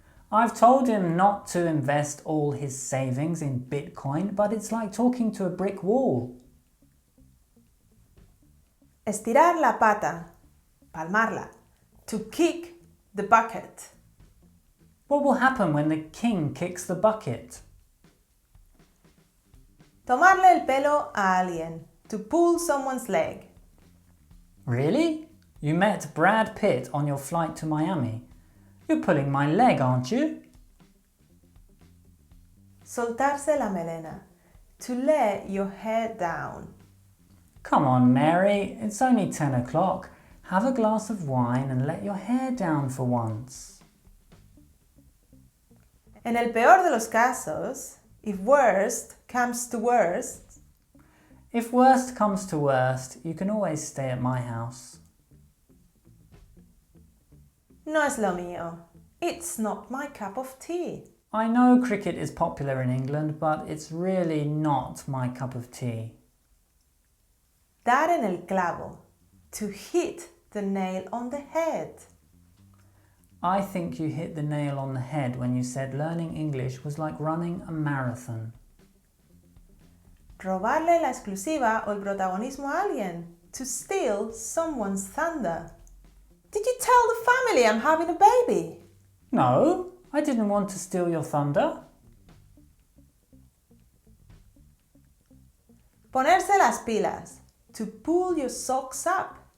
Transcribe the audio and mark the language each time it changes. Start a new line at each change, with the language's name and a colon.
English: I've told him not to invest all his savings in Bitcoin, but it's like talking to a brick wall.
Spanish: Estirar la pata. Palmarla.
English: To kick the bucket. What will happen when the king kicks the bucket?
Spanish: Tomarle el pelo a alguien.
English: To pull someone's leg. Really? You met Brad Pitt on your flight to Miami. You're pulling my leg, aren't you?
Spanish: Soltarse la melena.
English: To let your hair down. Come on, Mary. It's only 10 o'clock. Have a glass of wine and let your hair down for once.
Spanish: En el peor de los casos,
English: if worst comes to worst. If worst comes to worst, you can always stay at my house.
Spanish: No es lo mío.
English: It's not my cup of tea. I know cricket is popular in England, but it's really not my cup of tea.
Spanish: Dar en el clavo.
English: To hit the nail on the head. I think you hit the nail on the head when you said learning English was like running a marathon.
Spanish: Robarle la exclusiva o el protagonismo a alguien.
English: To steal someone's thunder. Did you tell the family I'm having a baby? No, I didn't want to steal your thunder.
Spanish: Ponerse las pilas.
English: To pull your socks up.